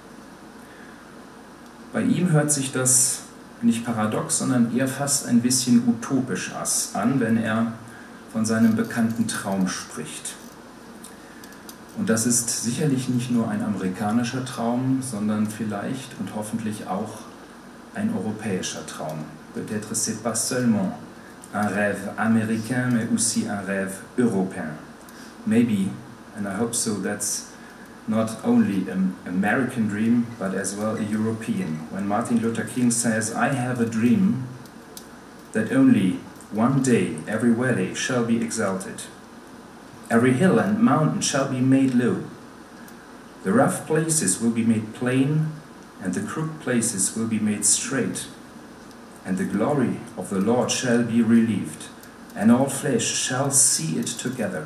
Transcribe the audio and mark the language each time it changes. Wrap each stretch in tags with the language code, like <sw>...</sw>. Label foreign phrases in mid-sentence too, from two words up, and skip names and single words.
<de>Bei ihm hört sich das nicht paradox, sondern eher fast ein bisschen utopisch an, wenn er von seinem bekannten Traum spricht. Und das ist sicherlich nicht nur ein amerikanischer Traum, sondern vielleicht und hoffentlich auch ein europäischer Traum.</de> <fr>Peut-être c'est pas seulement un rêve américain, mais aussi un rêve européen.</fr> <en>Maybe, and I hope so, that's not only an American dream, but as well a European. When Martin Luther King says, I have a dream that only one day every valley shall be exalted, every hill and mountain shall be made low, the rough places will be made plain, and the crooked places will be made straight, and the glory of the Lord shall be relieved, and all flesh shall see it together.</en>